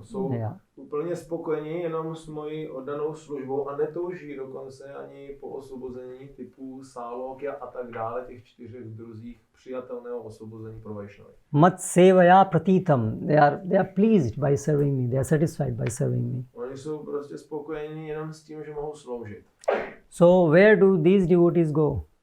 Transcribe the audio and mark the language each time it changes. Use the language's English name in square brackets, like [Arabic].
[Czech] Jsou úplně spokojení jenom s mojí oddanou službou a netouží dokonce ani po osvobození typu Salokya a tak dále, těch 4 druzích přijatelného osvobození pro Vaishnavy. [Sanskrit] Mat sevaya pratitam. [English] They are pleased by serving me. They are satisfied by serving me. [Czech] Oni jsou prostě spokojení jenom s tím, že mohou sloužit. [English] So where do these devotees go?